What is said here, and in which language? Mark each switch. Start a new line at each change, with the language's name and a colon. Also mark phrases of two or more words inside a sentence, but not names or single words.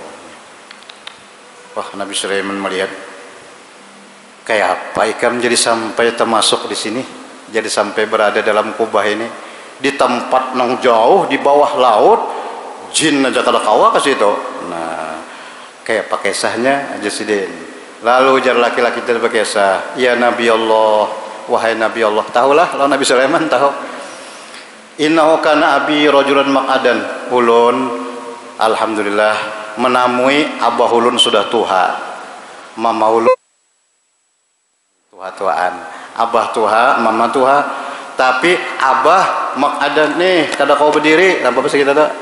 Banjar: Wah, Nabi Sulaiman melihat kayak apa ikam jadi sampai termasuk di sini, jadi sampai berada dalam kubah ini di tempat nang jauh di bawah laut, jin aja kada kawa ke situ. Nah, kayak pakai sahnya aja sidin. Lalu jar laki-laki itu berkisah, ya Nabi Allah, wahai Nabi Allah. Tahulah, lalu Nabi Sulaiman tahu.
Arabic: Innahu kana abi rajulan maqadan.
Banjar: Ulun alhamdulillah menamui abah ulun sudah tuha. Mama ulun tuha-tuhaan. Abah tuha, mama tuha. Tapi abah maqadan nih, kada kau berdiri, apa bahasa kita tuh?